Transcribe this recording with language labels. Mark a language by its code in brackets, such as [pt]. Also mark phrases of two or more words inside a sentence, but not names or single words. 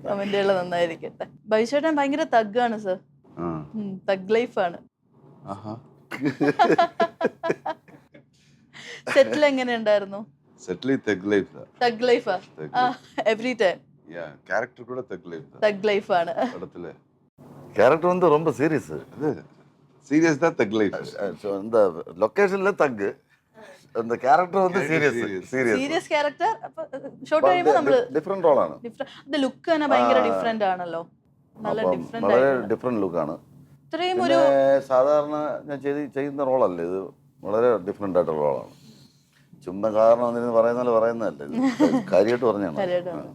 [ml] കമന്റുകൾ നന്നായിരിക്കട്ടെ. ബൈചേട്ടൻ ഭയങ്കര തഗ്ഗാണ് സർ. [en] thug life. [ml] സെറ്റിൽ എങ്ങനെ ഉണ്ടായിരുന്നു? സെറ്റിൽ [en] thug life. thug life every time. [ml] ക്യാരക്ടർ கூட [en] thug life. thug life [ta] படத்துல. கேரக்டர் வந்து ரொம்ப சீரியஸ். அது சீரியஸ் தான் [en] thug life. [ta] இந்த லொகேஷன்ல தக், அந்த கேரக்டர் வந்து [en] serious character. [ml] ഷോർട്ട് കഴിയുമ്പോൾ നമ്മള് ഡിഫറെന്റ് റോളാണ്. അത് ലുക്ക് തന്നെ ഭയങ്കര ഡിഫറെന്റ് ആണല്ലോ. നല്ല ഡിഫറെന്റ്, വളരെ ഡിഫറെന്റ് ലുക്കാണ്. ഇത്രയും ഒരു സാധാരണ ഞാൻ ചെയ്യുന്ന റോളല്ല ഇത്, വളരെ ഡിഫറെന്റ് ആയിട്ടുള്ള റോളാണ്. ചുമ്മാ കാരണം പറയുന്നതല്ലേ, ഇത് കാര്യമായിട്ട് പറഞ്ഞാണ്.